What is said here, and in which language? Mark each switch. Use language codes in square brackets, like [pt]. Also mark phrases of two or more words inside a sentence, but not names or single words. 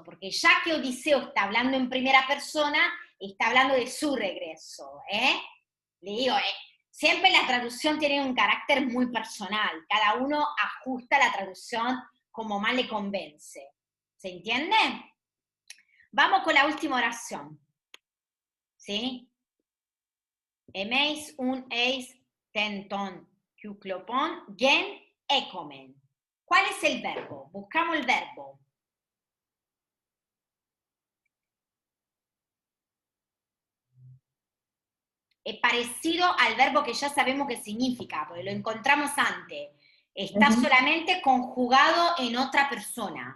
[es] Porque ya que Odiseo está hablando en primera persona, está hablando de su regreso. Le digo, siempre la traducción tiene un carácter muy personal, cada uno ajusta la traducción como más le convence. ¿Se entiende? Vamos con la última oración. ¿Sí? [el] Ἡμεῖς οὖν εἰς τὴν τῶν Κυκλώπων γῆν ἥκομεν. [es] ¿Cuál es el verbo? Buscamos el verbo. Es parecido al verbo que ya sabemos qué significa, porque lo encontramos antes. Está solamente conjugado en otra persona.